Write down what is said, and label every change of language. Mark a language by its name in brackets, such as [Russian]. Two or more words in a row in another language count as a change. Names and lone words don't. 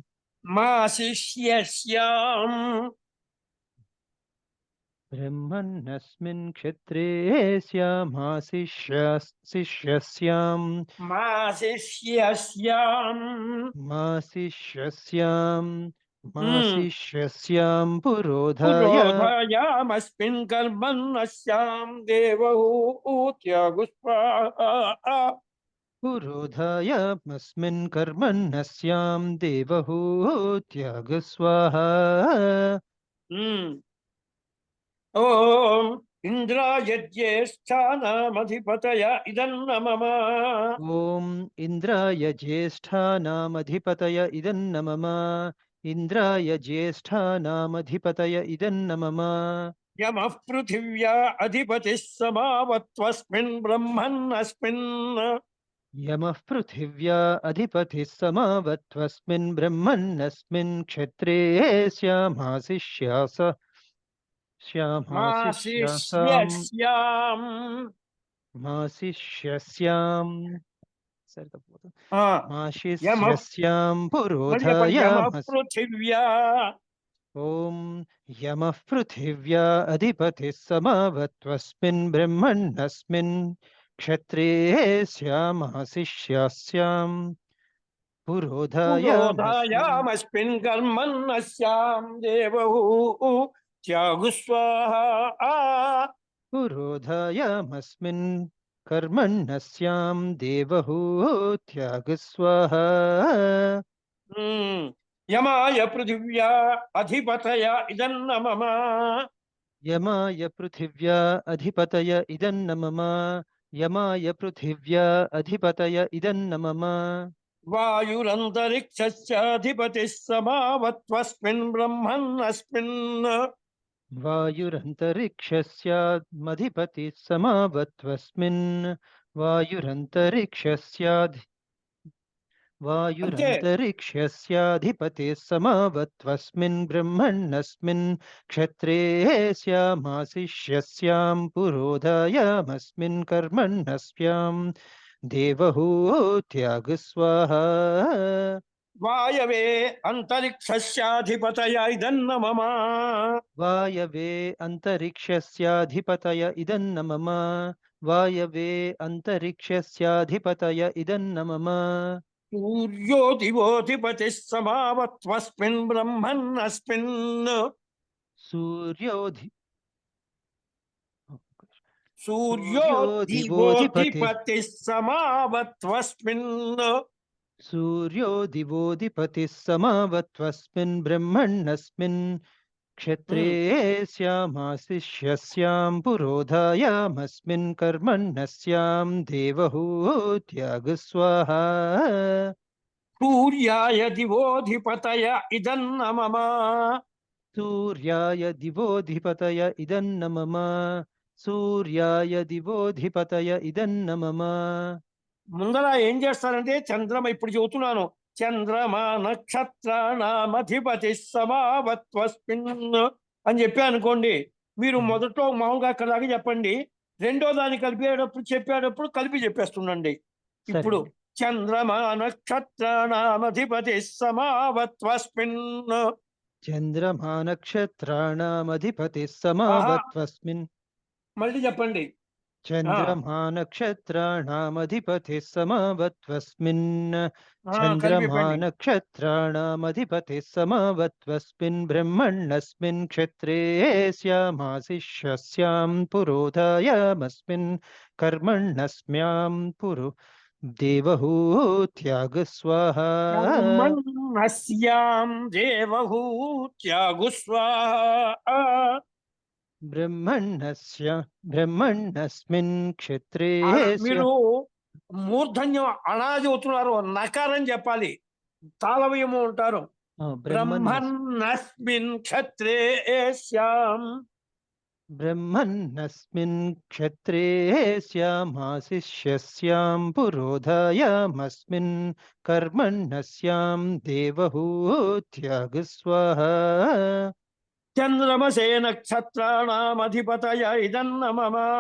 [Sanskrit] మాశిష్యస్యాం బ్రహ్మన్నస్మిన్ క్షత్రే శ్యామాశిష్యస్యాం మాశిష్యస్యాం మాశిష్యస్యాం मासिष्यस्यां पुरोधाय పురోధాయామస్మిన్ కర్మన్నస్యాం దేవహూత్యగుస్వాహా. पुरोधायामस्मिन् कर्मण्यस्यां देवहूत्यागस्वाहा ఓం ఇంద్రాయజ్యేష్ఠానామధిపతయ ఇదన్న మమ. ॐ इन्द्राय ज्येष्ठानामधिपतय इदन्न मम इन्द्राय ज्येष्ठानामधिपतय इदन्न मम యమః పృథివ్యా అధిపతిः సమావత్వస్మిన్ బ్రహ్మన్నస్మిన్. यमः पृथिव्या अधिपतिः समावत्वस्मिन् ब्रह्मन्नस्मिन् क्षत्रे श्यामासिष्यासां మాసిష్యస్యాం. मासिष्यस्यां सरितपोतु యమః माशिष्यस्यां [Telugu] మళ్ళీ చెప్పండి. యమః [Sanskrit] पुरोधायामस् పృథివ్యా ॐ यमः पृथिव्या अधिपतिः समावत्वस्मिन् ब्रह्मण्यस्मिन् क्षत्रे श्यामासिष्यस्यां पुरोधायामस्मिन् పురోధాయామస్మిన్ కర్మన్నస్యాం దేవహూత్యగుస్వాహా. पुरोधायामस्मिन् कर्मण्यस्यां देवहूत्यागस्वाहा యమాయ పృథివ్యా అధిపతయ ఇదన్న మమ. यमाय पृथिव्या अधिपतय इदन्न मम यमाय पृथिव्या अधिपतय इदन्न मम వాయురంతరిక్షస్యాధిపతిः సమావత్వస్మిన్ బ్రహ్మన్నస్మిన్. वायुरन्तरिक्षस्यामधिपतिः समावत्वस्मिन् वायुरन्तरिक्षस्याधिपतिः समावत्वस्मिन् ब्रह्मण्यस्मिन् क्षत्रे श्यामासिष्यस्यां पुरोधायामस्मिन् कर्मण्यस्यां देवहूत्यागस्वाहा వాయవే అంతరిక్షస్యాధిపతయ ఇదన్న మమ. वायवे अन्तरिक्षस्याधिपतय इदन्न मम वायवे अन्तरिक्षस्याधिपतय इदन्न मम సూర్యో దివోధిపతిः సమావత్వస్మిన్ బ్రహ్మన్నస్మిన్. सूर्योधि సూర్యో దివోధిపతిः సమావత్వస్మిన్. सूर्यो दिवोऽधिपतिः समावत्वस्मिन् ब्रह्मण्यस्मिन् क्षत्रे श्यामासिष्यस्यां पुरोधायामस्मिन् कर्मण्यस्यां देवहूत्यागस्वाहा సూర్యాయ దివోధిపతయ ఇదన్న మమ. सूर्याय दिवोऽधिपतय इदन्न मम सूर्याय दिवोऽधिपतय इदन्न मम [Telugu] ముందర ఏం చేస్తారంటే చంద్రమ, ఇప్పుడు చెబుతున్నాను, [Sanskrit] చంద్రమా నక్షత్రానామధిపతి సమావత్వస్మిన్ [Telugu] అని చెప్పి అనుకోండి. మీరు మొదట్లో మామూలుగా అక్కడ దాకా చెప్పండి, రెండో దాన్ని చెప్పేటప్పుడు కలిపి చెప్పేస్తుండండి. [Sanskrit] ఇప్పుడు చంద్రమా నక్షత్రానామధిపతి సమావత్వస్మిన్. चन्द्रमा नक्षत्राणामधिपतिः समावत्वस्मिन् [Telugu] మళ్ళీ చెప్పండి. [Sanskrit] चन्द्रमा नक्षत्राणामधिपतिः समावत्वस्मिन् [Telugu] కలిపి [Sanskrit] चन्द्रमा [Telugu] చెప్పండి. [Sanskrit] नक्षत्राणामधिपतिः समावत्वस्मिन् ब्रह्मण्यस्मिन् क्षत्रे श्यामासिष्यस्यां पुरोधायामस्मिन् कर्मण्यस्म्यां पुरो देवहूत्यागस्वाहा బ్రహ్మణస్యాం దేవహూత్యాగుస్వాహా. ब्रह्मण्यस्मिन् क्षत्रे [Telugu] మీరు మూర్ధన్యం అనాది అవుతున్నారు, నకారం చెప్పాలి, తాళవయము ఉంటారు. [Sanskrit] బ్రహ్మన్నస్మిన్ క్షత్రే శ్యాం. ब्रह्मन्नस्मिन् क्षत्रे श्यामासिष्यस्यां पुरोधायामस्मिन् कर्मण्यस्यां देवहूत्यागस्वाहा చంద్రమసే నక్షత్రాణామధిపతయ ఇదన్న మమ.